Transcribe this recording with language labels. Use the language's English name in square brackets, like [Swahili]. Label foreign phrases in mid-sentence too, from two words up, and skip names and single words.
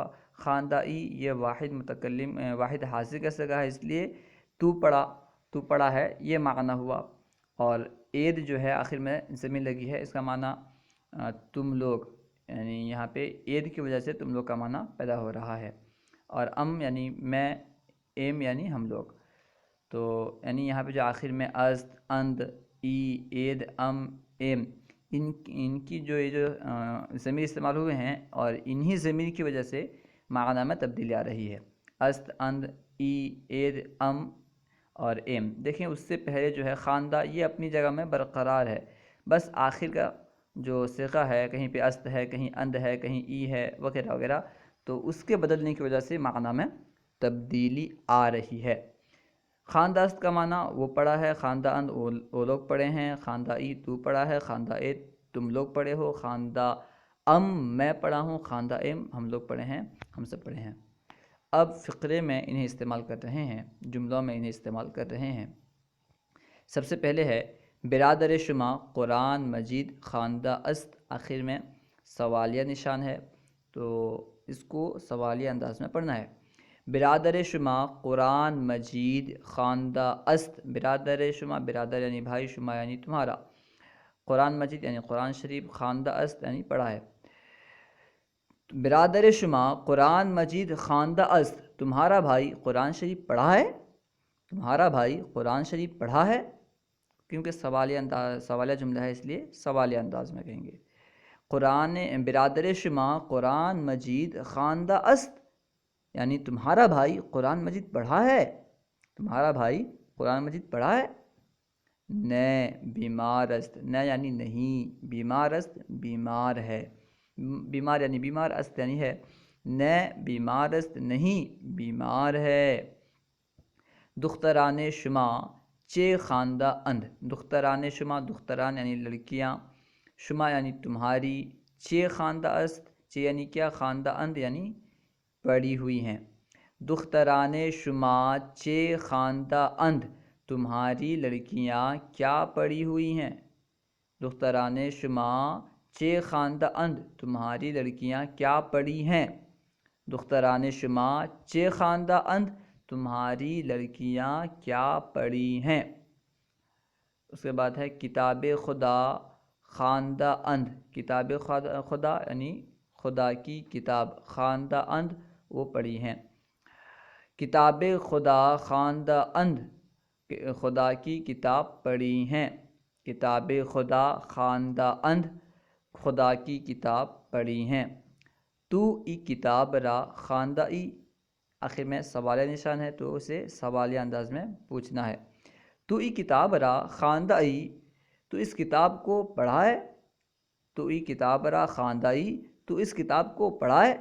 [Persian] خواندہ ای [Urdu] یہ واحد متکلم واحد حاضر کا صیغہ ہے، اس لیے تو پڑھا ہے یہ معنی ہوا۔ اور اید جو ہے آخر میں ضمیر لگی ہے، اس کا معنی تم لوگ، یعنی یہاں پہ اید کی وجہ سے تم لوگ کا معنی پیدا ہو رہا ہے۔ اور ام یعنی میں، ایم یعنی ہم لوگ، تو یعنی یہاں پہ جو آخر میں است، اند، ای، اید، ام، ایم، ان کی جو یہ جو ضمیر استعمال ہوئے ہیں، اور انہی ضمیر کی وجہ سے معنی میں تبدیلی آ رہی ہے۔ است، اند، ای، اید، ام اور ایم۔ دیکھیں اس سے پہلے جو ہے خواندہ یہ اپنی جگہ میں برقرار ہے، بس آخر کا جو صیغہ ہے کہیں پہ است ہے، کہیں اند ہے، کہیں ای ہے وغیرہ وغیرہ، تو اس کے بدلنے کی وجہ سے معنی میں تبدیلی آ رہی ہے۔ [Persian] خواندہ است [Urdu] کا معنی وہ پڑھا ہے، [Persian] خواندہ اند [Urdu] وہ لوگ پڑھے ہیں، [Persian] خواندہ ای [Urdu] تو پڑھا ہے، [Persian] خواندہ اید [Urdu] تم لوگ پڑھے ہو، [Persian] خواندہ ام [Urdu] میں پڑھا ہوں، [Persian] خواندہ ایم [Urdu] ہم لوگ پڑھے ہیں، ہم سب پڑھے ہیں۔ اب فقرے میں انہیں استعمال کر رہے ہیں، جملوں میں انہیں استعمال کر رہے ہیں۔ سب سے پہلے ہے [Persian] برادر شما قرآن مجید خواندہ است، [Urdu] آخر میں سوالیہ نشان ہے، تو اس کو سوالیہ انداز میں پڑھنا ہے۔ [Persian] برادر شما قرآن مجید خواندہ است، برادر شما [Urdu] برادر یعنی بھائی، شما یعنی تمہارا، قرآن مجید یعنی قرآن شریف، [Persian] خواندہ است [Urdu] یعنی پڑھا ہے۔ [Persian] برادر شما قرآن مجید خواندہ است، [Urdu] تمہارا بھائی قرآن شریف پڑھا ہے؟ تمہارا بھائی قرآن شریف پڑھا ہے، کیونکہ سوالیہ جملہ ہے اس لیے سوالیہ انداز میں کہیں گے۔ [Persian] برادر شما قرآن مجید خواندہ است، [Urdu] یعنی تمہارا بھائی قرآن مجید پڑھا ہے، تمہارا بھائی قرآن مجید پڑھا ہے۔ [Persian] نئے بیمار است، [Urdu] نئے یعنی نہیں، [Persian] بیمار است [Urdu] بیمار ہے، بیمار یعنی بیمار، است یعنی ہے، [Persian] نئے بیمار است [Urdu] نہیں بیمار ہے۔ [Persian] دختران شما چے خواندہ اند، دختران شما، [Urdu] دختران یعنی لڑکیاں، شما یعنی تمہاری، [Persian] چے خواندہ است، [Urdu] چے یعنی کیا، [Persian] خواندہ اند [Urdu] یعنی پڑھی ہوئی ہیں۔ [Persian] دختران شما چے خواندہ اند، [Urdu] تمہاری لڑکیاں کیا پڑھی ہوئی ہیں۔ [Persian] دختران شما چے خواندہ اند، [Urdu] تمہاری لڑکیاں کیا پڑھی ہیں۔ [Persian] دختران شما چے خواندہ اند، [Urdu] تمہاری لڑکیاں کیا پڑھی ہیں۔ اس کے بعد ہے [Persian] کتاب خدا خواندہ اند، کتاب خدا [Urdu] یعنی خدا کی کتاب، [Persian] خواندہ اند [Urdu] وہ پڑھی ہیں۔ [Persian] کتاب خدا خواندہ اند، [Urdu] خدا کی کتاب پڑھی ہیں۔ [Persian] کتاب خدا خواندہ اند، [Urdu] خدا کی کتاب پڑھی ہیں۔ [Persian] تو ای کتاب را خواندہ ای، [Urdu] آخر میں سوالیہ نشان ہے تو اسے سوالیہ انداز میں پوچھنا ہے۔ [Persian] تو ای کتاب را خواندہ ای، [Urdu] تو اس کتاب کو پڑھا ہے۔ [Persian] تو ای کتاب را خواندہ ای، [Urdu] تو اس کتاب کو پڑھا ہے۔